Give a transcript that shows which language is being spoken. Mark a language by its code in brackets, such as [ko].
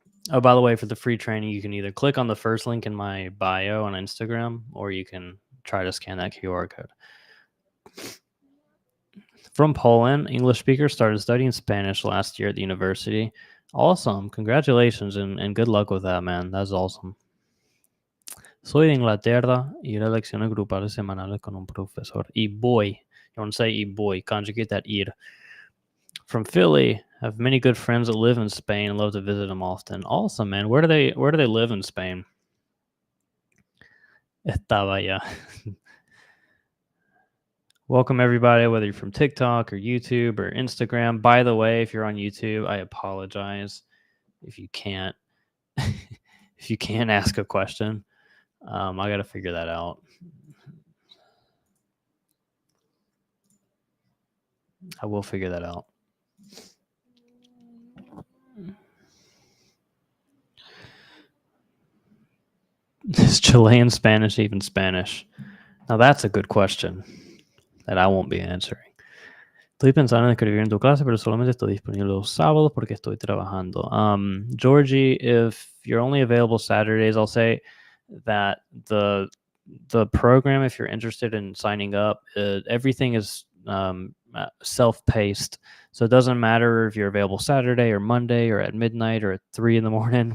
[en] Oh, by the way, for the free training, you can either click on the first link in my bio on Instagram, or you can try to scan that QR code. From Poland, English speaker, started studying Spanish last year at the university. Awesome. Congratulations and good luck with that, man. That's awesome. [es] Soy de Inglaterra, ir a lecciones grupales semanales con un profesor. Y voy. [en] You want to say [es] y voy, [en] conjugate that ir. From Philly, have many good friends that live in Spain and love to visit them often. Awesome, man. Where do they live in Spain? [es] Estaba ya. [en] Welcome everybody, whether you're from TikTok or YouTube or Instagram. By the way, if you're on YouTube, I apologize if you can't if you can't ask a question. I got to figure that out. I will figure that out. Is Chilean Spanish even Spanish? Now that's a good question that I won't be answering. [es] Estoy pensando en escribir en tu clase, pero solamente estoy disponible los sábados porque estoy trabajando. [en] Georgie, if you're only available Saturdays, I'll say that the program, if you're interested in signing up, everything is self-paced. So it doesn't matter if you're available Saturday or Monday or at midnight or at 3 in the morning.